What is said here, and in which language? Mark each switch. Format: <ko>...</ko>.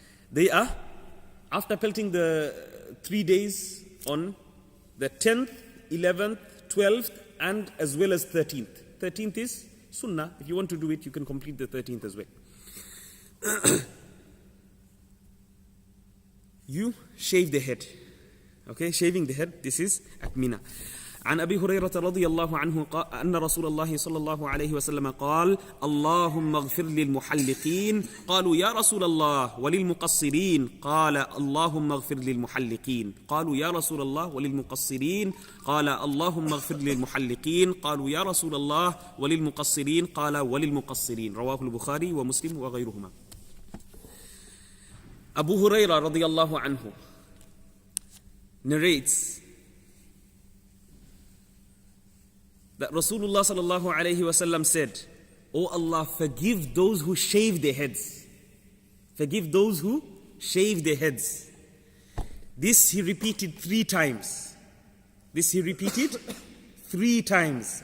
<en>They are, after pelting the 3 days on the 10th, 11th, 12th, and as well as 13th. 13th is Sunnah. If you want to do it, you can complete the 13th as well. You shave the head. Okay, shaving the head, this is at Mina.</en> <ar>عن أبي هريرة رضي الله عنه أن رسول الله صلى الله عليه وسلم قال اللهم اغفر للمحلقين قالوا يا رسول الله وللمقصرين قال اللهم اغفر للمحلقين قالوا يا رسول الله وللمقصرين قال اللهم اغفر للمحلقين قالوا يا رسول الله وللمقصرين قال وللمقصرين رواه البخاري ومسلم وغيرهما.</ar> <en>Abu Hurairah رضي الله عنه narrates that Rasulullah sallallahu alayhi wasallam said, "O Allah, forgive those who shave their heads. Forgive those who shave their heads." This he repeated 3 times. This he repeated 3 times.</en>